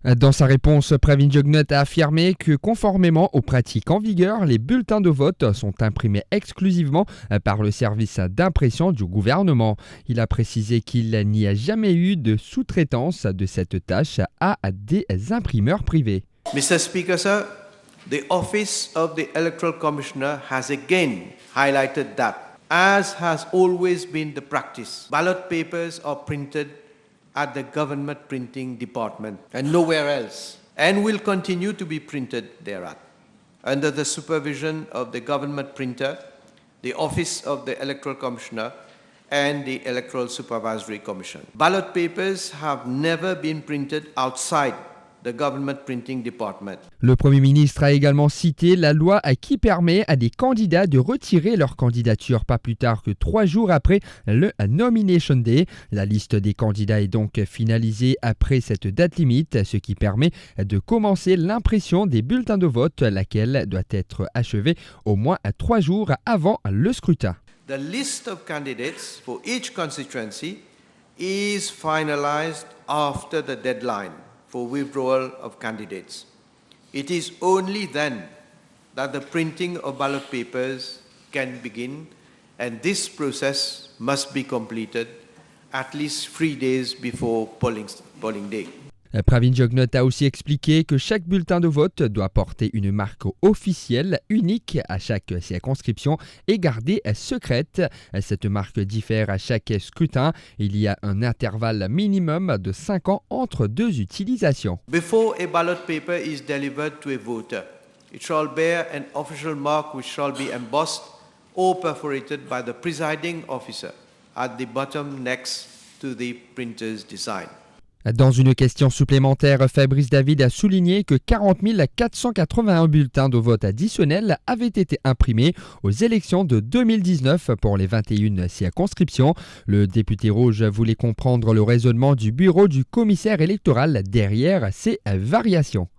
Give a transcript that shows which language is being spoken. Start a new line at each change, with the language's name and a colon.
French: Dans sa réponse, Pravin Jugnauth a affirmé que conformément aux pratiques en vigueur, les bulletins de vote sont imprimés exclusivement par le service d'impression du gouvernement. Il a précisé qu'il n'y a jamais eu de sous-traitance de cette tâche à des imprimeurs privés.
English: Mr. Speaker, sir, the Office of the Electoral Commissioner has again highlighted that, as has always been the practice, ballot papers are printed at the government printing department and nowhere else, and will continue to be printed thereat, under the supervision of the government printer, the Office of the Electoral Commissioner, and the Electoral Supervisory Commission. Ballot papers have never been printed outside the government printing department.
French: Le Premier ministre a également cité la loi qui permet à des candidats de retirer leur candidature pas plus tard que 3 jours après le Nomination Day. La liste des candidats est donc finalisée après cette date limite, ce qui permet de commencer l'impression des bulletins de vote, laquelle doit être achevée au moins 3 jours avant le scrutin.
English: The list of candidates for each constituency is finalized after the deadline for withdrawal of candidates. It is only then that the printing of ballot papers can begin, and this process must be completed at least 3 days before polling day.
French: Pravin Jugnauth a aussi expliqué que chaque bulletin de vote doit porter une marque officielle unique à chaque circonscription et gardée secrète. Cette marque diffère à chaque scrutin. Il y a un intervalle minimum de 5 ans entre 2 utilisations.
English: Before a ballot paper is delivered to a voter, it shall bear an official mark which shall be embossed or perforated by the presiding officer at the bottom next to the printer's design.
French: Dans une question supplémentaire, Fabrice David a souligné que 40 481 bulletins de vote additionnels avaient été imprimés aux élections de 2019 pour les 21 circonscriptions. Le député rouge voulait comprendre le raisonnement du bureau du commissaire électoral derrière ces variations.